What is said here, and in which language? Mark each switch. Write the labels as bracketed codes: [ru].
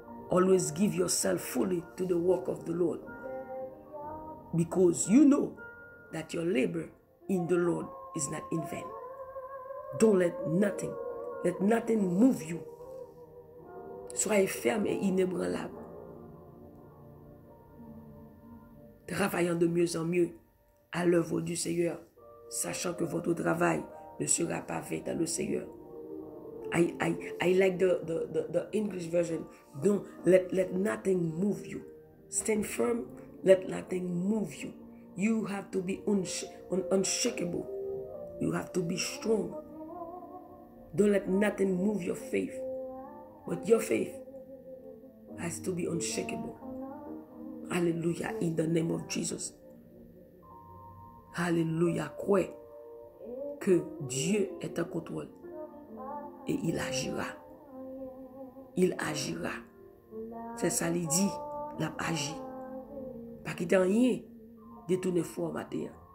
[en] Always give yourself fully to the work of the Lord. Because you know that your labor in the Lord is not in vain. Don't let nothing move you. [fr] Soyez ferme et inébranlable. Travaillant de mieux en mieux à l'œuvre du Seigneur, sachant que votre travail ne sera pas fait dans le Seigneur. [en] I like the English version. Don't let nothing move you. Stand firm, let nothing move you. You have to be unshakable. You have to be strong. Don't let nothing move your faith. But your faith has to be unshakable. Hallelujah, in the name of Jesus. [fr] Hallelujah, crois que Dieu est en contrôle et il agira. Il agira. C'est ça qu'il dit, il a agi. Pas quitter rien, détourner foi matin.